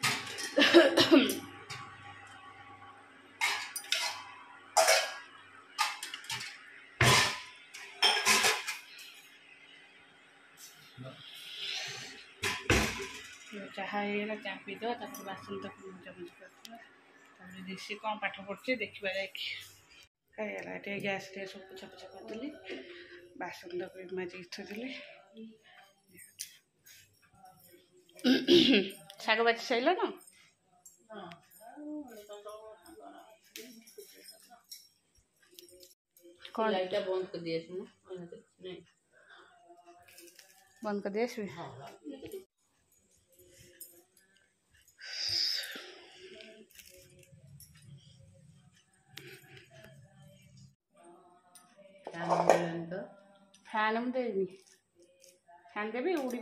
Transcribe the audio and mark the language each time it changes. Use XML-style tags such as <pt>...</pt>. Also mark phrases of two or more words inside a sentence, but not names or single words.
<or>ଚାହା ହେଇଗଲା, ଚାହା ପିଇଦେବା, ତାପରେ ବାସନ ତାକୁ ମଜାମଜି କରିଦେବା। ତାପରେ ରିଷି କ'ଣ ପାଠ ପଢ଼ୁଛି ଦେଖିବା ଯାଇକି। ହେଇଗଲା ଟିକେ ଗ୍ୟାସ୍ ଟିକେ ସବୁ ପୋଛାପୋଛା କରିଦେଲି, ବାସନ ତାକୁ ମାଜିକି ଥୋଇଦେଲି। ଶାଗ ବାଛି ସାରିଲ ନା?</or> <hi>कौन लाइट बंद कर दिया इसमें नहीं बंद कर दिया इसमें। हाँ फैन में देवी फैन देवी उड़ीब</hi>